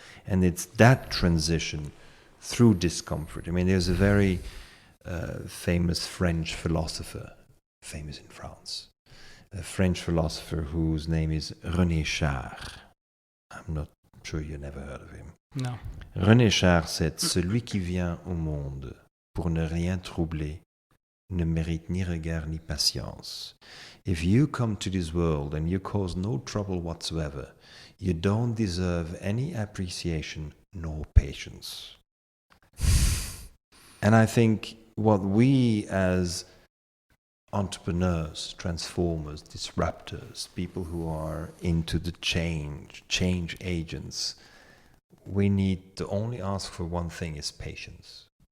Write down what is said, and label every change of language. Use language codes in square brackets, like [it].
[en] And it's that transition through discomfort. I mean, there's a very famous French philosopher, famous in France, a French philosopher whose name is René Char. I'm not sure you never heard of him. No. René Char said, [fr] celui qui vient au monde pour ne rien troubler ne mérite ni regard ni patience. [en] If you come to this world and you cause no trouble whatsoever, you don't deserve any appreciation nor patience. And I think what we as entrepreneurs, transformers, disruptors, people who are into the change agents, we need to only ask for one thing, is patience.